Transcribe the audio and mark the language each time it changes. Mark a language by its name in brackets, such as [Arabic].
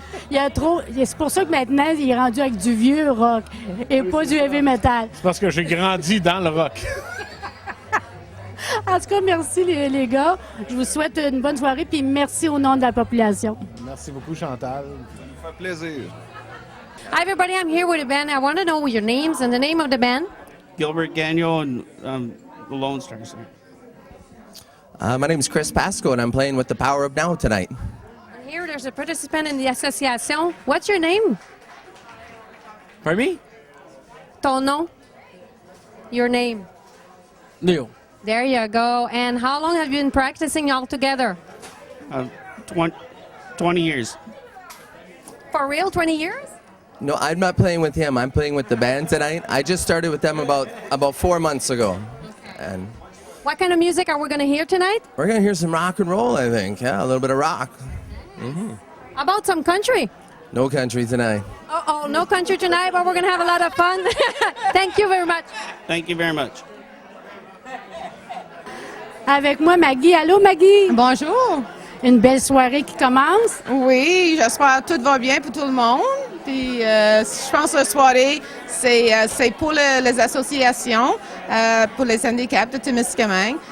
[French] Il y a trop... C'est pour ça que maintenant, il est rendu avec du vieux rock et pas du heavy metal. C'est parce que j'ai grandi dans le rock. En tout cas, merci les gars. Je vous souhaite une bonne soirée puis merci au nom de la population. Merci beaucoup, Chantal. Ça nous fait plaisir. [English] Hi, everybody. I'm here with a band. I want to know your names and the name of the band. Gilbert Gagnon and the Lone Stars. My name is Chris Pasco, and I'm playing with the Power of Now tonight. And here there's a participant in the association. What's your name? Pardon me? [French] Ton nom? [English] Your name? Leo. There you go. And how long have you been practicing all together? 20 years. For real, 20 years? No, I'm not playing with him. I'm playing with the band tonight. I just started with them about 4 months ago. And What kind of music are we going to hear tonight? we're going to hear some rock and roll, I think. Yeah, a little bit of rock. How about some country? No country tonight. Oh, no country tonight, but we're going to have a lot of fun. Thank you very much. Thank you very much. [French] Avec moi, Maggie. Allô, Maggie? Bonjour. une belle soirée qui commence. Oui, j'espère que tout va bien pour tout le monde. Puis, je pense que la soirée, c'est pour les associations, pour les handicaps de Témiscamingue.